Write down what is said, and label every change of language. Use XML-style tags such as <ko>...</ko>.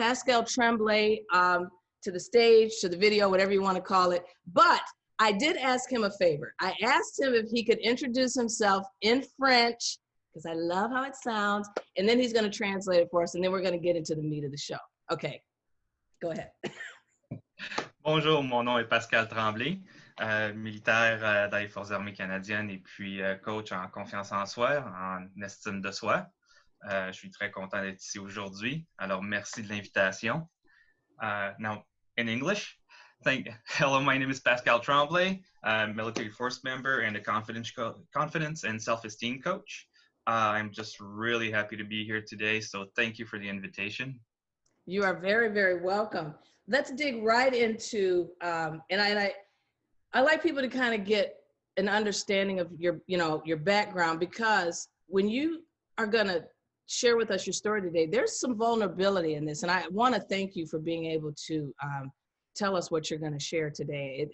<en>Pascal Tremblay to the stage, to the video, whatever you want to call it. But I did ask him a favor. I asked him if he could introduce himself in French, because I love how it sounds, and then he's going to translate it for us, and then we're going to get into the meat of the show. Okay, go ahead.</en> <fr>Bonjour, mon nom est Pascal Tremblay, militaire dans les Forces armées canadiennes et puis coach en confiance en soi, en estime de soi. Je suis très content d'être ici aujourd'hui. Alors, merci de l'invitation.</fr> <en>Now, in English, hello, my name is Pascal Tremblay, military force member and a confidence and self-esteem coach. I'm just really happy to be here today, so thank you for the invitation. You are very, very welcome. Let's dig right into, and I like people to kind of get an understanding of your background, because when you are going to share with us your story today, there's some vulnerability in this, and I want to thank you for being able to tell us what you're going to share today.</en>